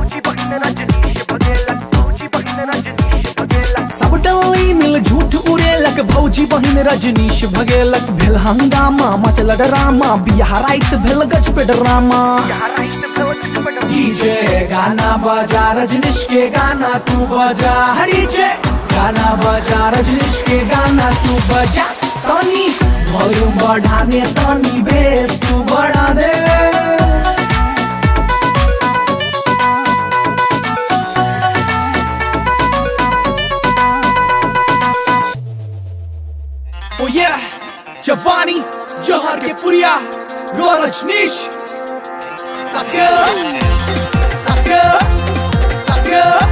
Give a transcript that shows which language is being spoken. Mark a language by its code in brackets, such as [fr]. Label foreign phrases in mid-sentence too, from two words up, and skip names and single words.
[bho] सब टोली मिल झूठ उड़ेलक भौजी बहिन रजनीश भगेलक भेल हंगामा मचल ड्रामा बियाह रात भेल गज पे ड्रामा डीजे गाना बजा रजनीश के गाना तू बजा डीजे गाना बजा रजनीश के गाना तू बजा तनी वॉल्यूम बढ़ाने तनी बेस तू बढ़ा दे [en] Oh yeah, Giovanni, Johar ke Puria, Roy Rajneesh. Let's go, let's go, let's go.